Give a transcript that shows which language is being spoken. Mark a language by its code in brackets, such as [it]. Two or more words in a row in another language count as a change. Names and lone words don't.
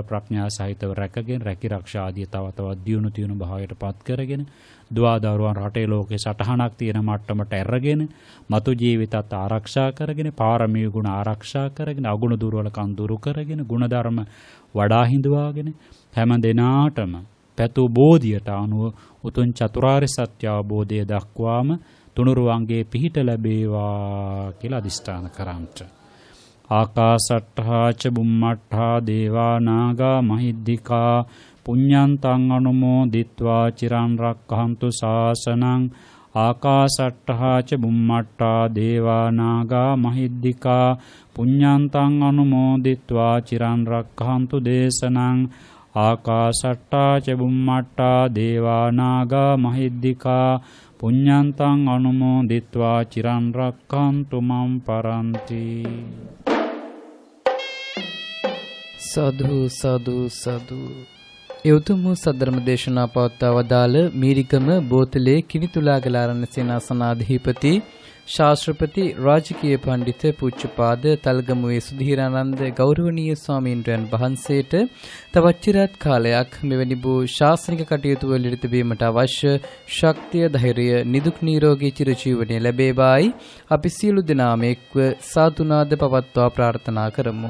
[si] ප්‍රඥා සහිතව රැකගෙන රැකී ආරක්ෂා ආදී තව තවත් දියුණු භාවයට පත් කරගෙන දුවා දරුවන් රටේ ලෝකේ සටහනක් තියෙන මට්ටමට ඇරගෙන මතු ජීවිතත් ආරක්ෂා කරගෙන පාරමී ගුණ ආරක්ෂා කරගෙන අගුණ දුර්වලකම් දුරු කරගෙන ගුණධර්ම වඩා හිඳවාගෙන හැම දිනාටම පැතු බෝධියට අනුව උතුම් චතුරාර්ය සත්‍ය අවබෝධය දක්වාම තුනුරුවන්ගේ පිහිට ලැබේවා කියලා අදිෂ්ඨාන කරන්ට. [pi] ආකාසට්ඨා ච බුම්මට්ඨා දේවා නාග මහිද්దికා පුඤ්ඤන්තං අනුමෝදිත්වා චිරන් රක්ඛන්තු ශාසනං. ආකාසට්ඨා ච බුම්මට්ඨා දේවා නාග මහිද්దికා පුඤ්ඤන්තං අනුමෝදිත්වා චිරන් රක්ඛන්තු දේශනං. ආකාසට්ඨා ච බුම්මට්ඨා දේවා නාග මහිද්దికා පුඤ්ඤන්තං අනුමෝදිත්වා චිරන් රක්ඛන්තු මම් පරන්ති. සාදු සාදු සාදු. [si] ඒ උතුම් සද්ධර්ම දේශනා පවත්වා වදාළ මීරිකම බෝතලේ කිනිතුලාගලාරණ සේනාසනාධිපති ශාස්ත්‍රපති රාජකීය පඬිත පූජ්‍යපාද තල්ගමුවේ සුධීරානන්ද ගෞරවනීය ස්වාමීන්ද්‍රයන් වහන්සේට තවත් චිරාත් කාලයක් මෙවැනි වූ ශාස්ත්‍රික කටයුතු වලට තිබීමට අවශ්‍ය ශක්තිය ධෛර්යය නිදුක් නිරෝගී චිරජීවනයේ ලැබේවායි අපි සියලු දෙනාම එක්ව සාදුනාද පවත්වා ප්‍රාර්ථනා කරමු.